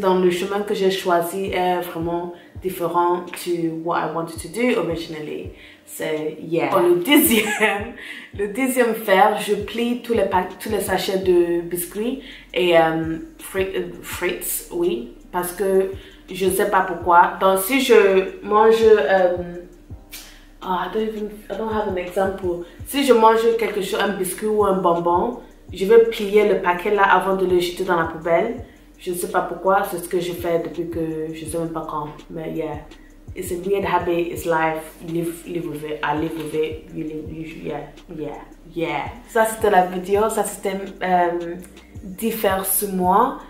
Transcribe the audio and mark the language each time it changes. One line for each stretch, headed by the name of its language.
French: Donc, le chemin que j'ai choisi est vraiment différent
English: to what I wanted to do originally.
French: C'est, yeah. Pour le deuxième faire, je plie tous les sachets de biscuits et frites, oui, parce que je ne sais pas pourquoi. Donc, si je mange,
English: I don't have an example.
French: Si je mange quelque chose, un biscuit ou un bonbon, je vais plier le paquet là avant de le jeter dans la poubelle. Je ne sais pas pourquoi, c'est ce que je fais depuis que je ne sais même pas quand.
English: Mais yeah, it's a weird habit, it's life, live with it, I live with it, yeah.
French: Ça c'était la vidéo, ça c'était diffère sur moi.